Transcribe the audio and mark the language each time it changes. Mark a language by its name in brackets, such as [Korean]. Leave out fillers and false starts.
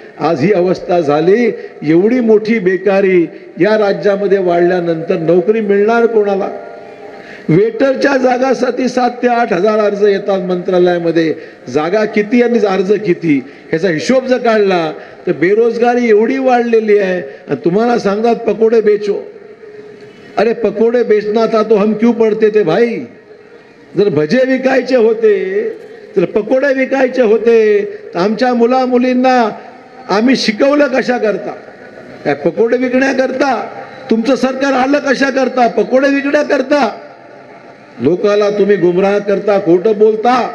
[Marathi] आज ही अवस्था झाली. एवढी मोठी बेकारी या राज्यामध्ये वाढल्यानंतर नोकरी मिळणार कोणाला? वेटरच्या जागासाठी 7 ते 8,000 अर्ज येतात मंत्रालयामध्ये. जागा किती आणि अर्ज किती ह्याचा हिशोब जर काढला तर बेरोजगारी एवढी वाढलेली आहे. आणि तुम्हाला सांगतात [Hindi] पकोडे बेचो. अरे पकोडे बेचना था तो हम क्यों पढ़ते थे भाई? [Marathi] जर भजे विकायचे होते, जर पकोडे विकायचे होते तर आमच्या मुला मुलींना आम्ही शिकवलं कशा करता? काय पकोडे विकण्याकरता? तुमचं सरकार आलं कशा करता? पकोडे विकण्याकरता. लोकाला तुम्ही गुमराह करता, खोटं बोलता.